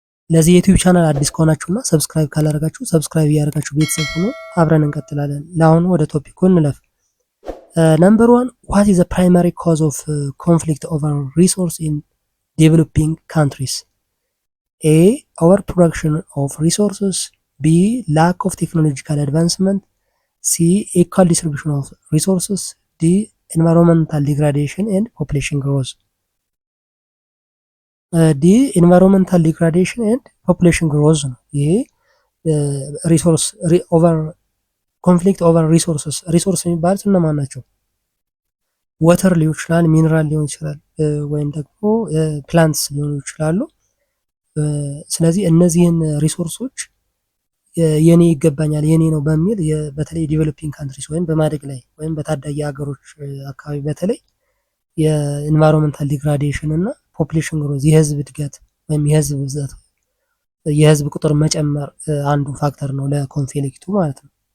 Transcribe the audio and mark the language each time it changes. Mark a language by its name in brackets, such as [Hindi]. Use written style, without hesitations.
[Amharic] ለዚህ የዩቲዩብ ቻናል አዲስ ከሆናችሁና ሰብስክራይብ ካላደረጋችሁ ሰብስክራይብ እያደረጋችሁ ቤተሰብ ሆኖ አብረን እንቀጥላለን። ለአሁኑ ወደ ቶፒኩ እንለፍ። ነምበር 1 [English] what is the primary cause of conflict over resource in developing countries? A. Overproduction of resources. B. Lack of technological advancement. C. Equal distribution of resources. D. Environmental degradation and population growth. D. Environmental degradation and population growth [Amharic] ነው። ይሄ ሪሶርስ ኦቨር ኮንፍሊክት ኦቨር ሪሶርስስ ሪሶርስ የሚባሉት እነማን ናቸው? ወተር ሊሆን ይችላል፣ ሚነራል ሊሆን ይችላል፣ ወይም ደግሞ ፕላንትስ ሊሆኑ ይችላሉ። ስለዚህ እነዚህን ሪሶርሶች የኔ ይገባኛል የኔ ነው በሚል በተለይ ዲቨሎፒንግ ካንትሪስ ወይም በማደግ ላይ ወይም በታዳጊ ሀገሮች አካባቢ በተለይ የኢንቫይሮንመንታል ዲግራዴሽን እና ፖፑሌሽን ግሮዝ የህዝብ እድገት ወይም የህዝብ ብዛት የህዝብ ቁጥር መጨመር አንዱ ፋክተር ነው ለኮንፍሊክቱ ማለት ነው።